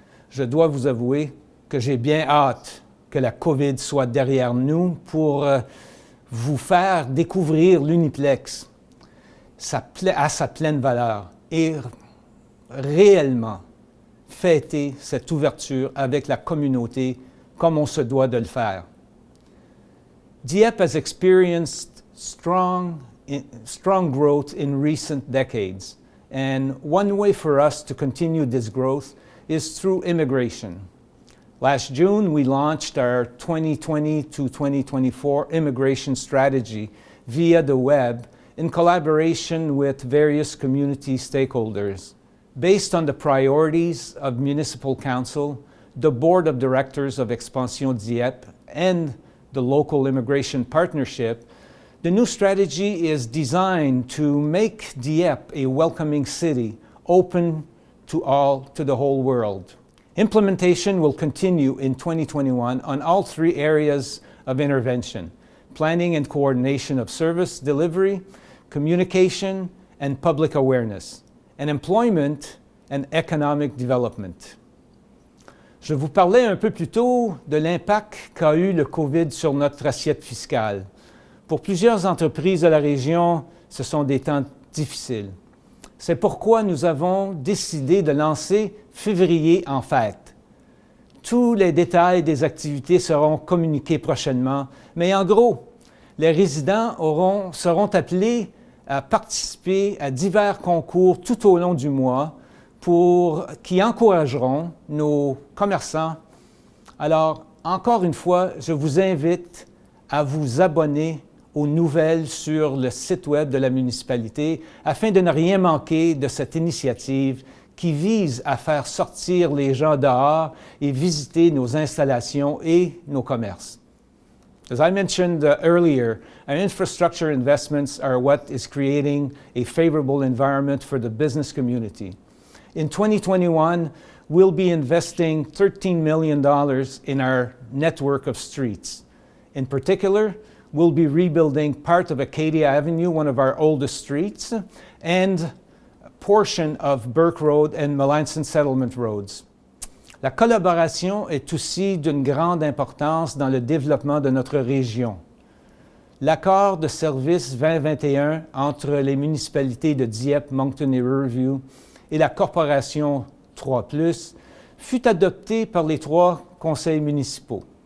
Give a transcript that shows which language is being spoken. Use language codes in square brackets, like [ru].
[fr] Je dois vous avouer que j'ai bien hâte que la COVID soit derrière nous pour vous faire découvrir l'Uniplex à sa pleine valeur et réellement fêter cette ouverture avec la communauté comme on se doit de le faire. [en] Dieppe has experienced strong growth in recent decades, and one way for us to continue this growth is through immigration. Last June, we launched our 2020 to 2024 immigration strategy via the web in collaboration with various community stakeholders. Based on the priorities of Municipal Council, the Board of Directors of Expansion Dieppe, and the local immigration partnership, the new strategy is designed to make Dieppe a welcoming city, open to the whole world. Implementation will continue in 2021 on all three areas of intervention: planning and coordination of service delivery, communication and public awareness, and employment and economic development. [fr] Je vous parlais un peu plus tôt de l'impact qu'a eu le COVID sur notre assiette fiscale. Pour plusieurs entreprises de la région, ce sont des temps difficiles. C'est pourquoi nous avons décidé de lancer Février en fête. Tous les détails des activités seront communiqués prochainement, mais en gros, les résidents seront appelés à participer à divers concours tout au long du mois qui encourageront nos commerçants. Alors, encore une fois, je vous invite à vous abonner aux nouvelles sur le site web de la municipalité afin de ne rien manquer de cette initiative qui vise à faire sortir les gens dehors et visiter nos installations et nos commerces. [en] As I mentioned earlier, our infrastructure investments are what is creating a favorable environment for the business community. In 2021, we'll be investing $13 million in our network of streets. In particular, we'll be rebuilding part of Acadia Avenue, one of our oldest streets, and a portion of Burke Road and Melanson Settlement Roads. [fr] La collaboration est aussi d'une grande importance dans le développement de notre région. L'accord de service 2021 entre les municipalités de Dieppe, Moncton et Riverview et la corporation 3 fut adopté par les 3 conseils municipaux.